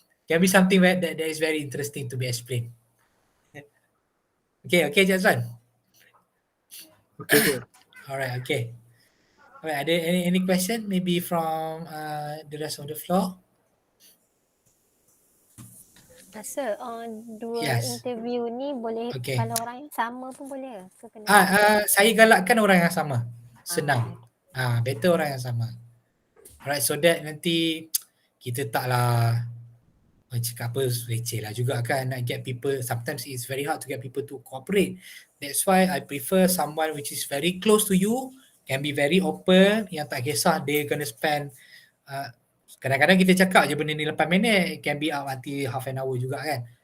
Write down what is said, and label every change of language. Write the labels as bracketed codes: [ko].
[en] Can be something that is very interesting to be explained. Okay, Jazwan. Okay. Alright, okay. Alright, ada any question maybe from the rest of the floor? [ms] Rasa dua interview ni boleh kalau orang yang sama pun boleh ke kena? Saya galakkan orang yang sama. Senang. [en] Better [ms] orang yang sama. [en] Alright, so that [ms] nanti kita taklah cakap apa receh lah juga kan, [en] nak get people, sometimes it's very hard to get people to cooperate. That's why I prefer someone which is very close to you, can be very open, [ms] yang tak kisah dia [en] gonna spend [ms] kadang-kadang kita cakap je benda ni [en] 8 minit, can be up until half an hour juga kan.